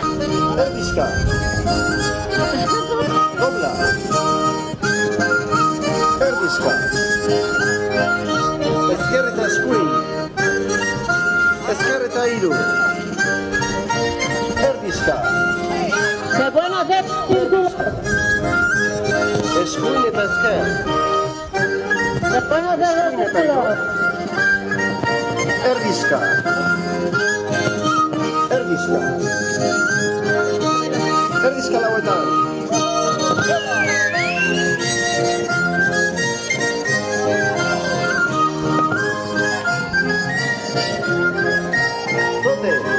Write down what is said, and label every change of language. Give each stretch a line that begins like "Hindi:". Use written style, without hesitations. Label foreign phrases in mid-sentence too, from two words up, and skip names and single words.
Basque: Erdizka. Dobla. Erdizka. Ezker eta eskuin. Ezker eta hiru. Erdizka.
Spanish: Se pueden hacer círculos.
Basque: Eskuin eta ezker.
Spanish: Se pueden hacer círculos.
Basque: Erdizka. Erdizka. Erdizka lauetan. Zote.